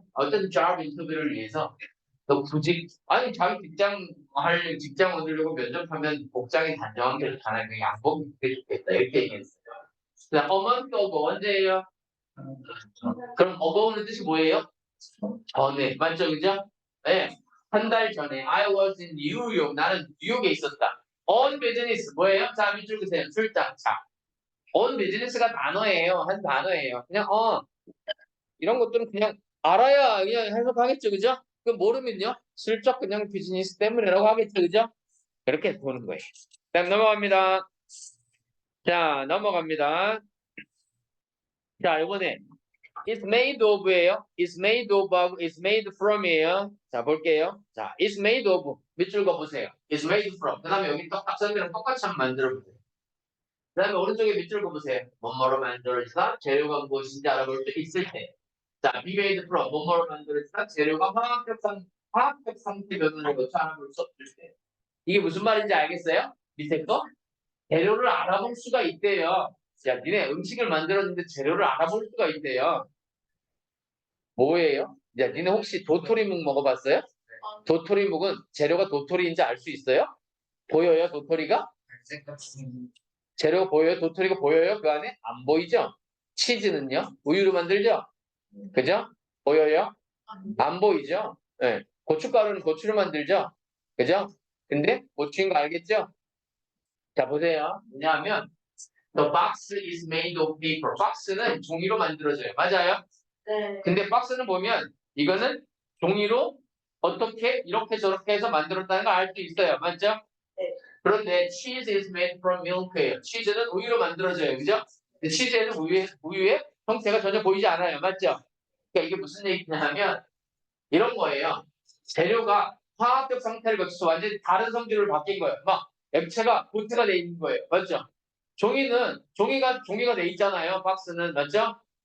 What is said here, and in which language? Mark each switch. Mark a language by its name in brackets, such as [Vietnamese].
[Korean] 어떤 job 인터뷰를 위해서 너 구직 아니 자기 직장 얻으려고 면접하면 복장이 단정한 게 좋잖아요. 그 양복 입는 게 좋겠다 이렇게 얘기했어요. 그다음 어먼트 오브 언제예요? 그럼 어버는 뜻이 뭐예요? 전에 맞죠, 그죠? 네, 한 달 전에 [English] I was in New York. [Korean] 나는 뉴욕에 있었다. [English] On business [Korean] 뭐예요? 자 밑줄 그세요. 출장. 자, on business가 단어예요. 한 단어예요. 그냥 이런 것들은 그냥 알아야 그냥 해석하겠죠, 그죠? 그 모르면요, 슬쩍 그냥 비즈니스 때문이라고 하겠죠, 그죠? 그렇게 보는 거예요. 다음 넘어갑니다. 자, 넘어갑니다. 자, 이번에 is made of예요. is made of, is made from이에요. 자, 볼게요. 자, is made of 밑줄 그어보세요. is made from. 그 다음에 여기 선생님이랑 똑같이 한번 만들어 보세요. 그다음에 오른쪽에 밑줄 그어보세요. 뭐뭐로 만들어지다 재료가 무엇인지 알아볼 수 있을 때. 자, be made from 뭐뭐로 만들어지다 재료가 화학적 상태 변화를 거쳐 알아볼 수 없을 때. 이게 무슨 말인지 알겠어요? 밑에 거? 재료를 알아볼 수가 있대요. 자, 니네 음식을 만들었는데 재료를 알아볼 수가 있대요. 뭐예요? 야, 니네 혹시 도토리묵 먹어봤어요? 도토리묵은 재료가 도토리인지 알 수 있어요? 보여요, 도토리가? 재료가 보여요? 도토리가 보여요? 그 안에? 안 보이죠? 치즈는요? 우유로 만들죠? 그죠? 보여요? 안 보이죠? 네. 고춧가루는 고추로 만들죠? 그죠? 근데 고추인 거 알겠죠? 자, 보세요. 뭐냐면 [English] The box is made of paper. [Korean] 박스는 종이로 만들어져요. 맞아요? 네. 근데 박스는 보면 이거는 종이로 어떻게 이렇게 저렇게 해서 만들었다는 걸 알 수 있어요. 맞죠? 네. 그런데 [English] cheese is made from milk예요. [Korean] 치즈는 우유로 만들어져요. 그죠? 근데 치즈에는 우유의 형태가 전혀 보이지 않아요. 맞죠? 그러니까 이게 무슨 얘기냐 하면 이런 거예요. 재료가 화학적 상태를 거쳐서 완전히 다른 성질로 바뀐 거예요. 막 액체가 고체가 돼 있는 거예요. 맞죠? 종이가 돼 있잖아요. 박스는 맞죠?